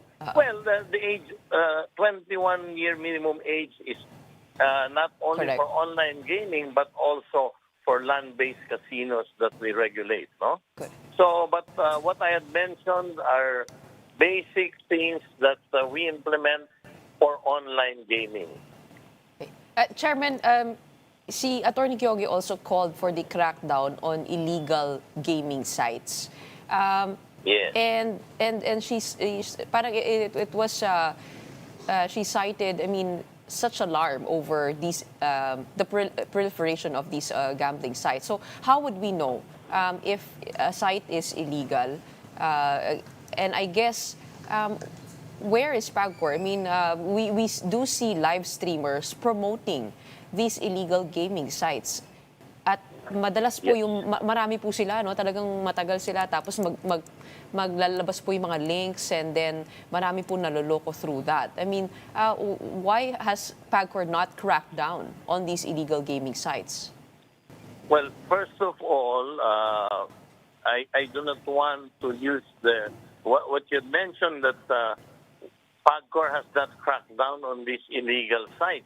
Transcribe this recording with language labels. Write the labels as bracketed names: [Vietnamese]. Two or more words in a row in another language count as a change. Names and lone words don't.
[English] Well, the age, 21-year minimum age is not only Correct. for online gaming but also for land-based casinos that we regulate. No. Good. So, but what I had mentioned are basic things that we implement for online gaming. Okay. Chairman, si Attorney Kyogi also called for the crackdown on illegal gaming sites. Yes. And parang it was she cited, I mean, such alarm over these the proliferation of these gambling sites. So how would we know if a site is illegal? And I guess where is PAGCOR? I mean, we do see live streamers promoting these illegal gaming sites. [Filipino] At madalas po yung marami po sila, no? Talagang matagal sila tapos maglalabas po yung mga links [English] and then [Filipino] marami po naloloko [English] through that. I mean, why has PAGCOR not cracked down on these illegal gaming sites? Well, first of all, I do not want to use what you mentioned that PAGCOR has not cracked down on these illegal sites.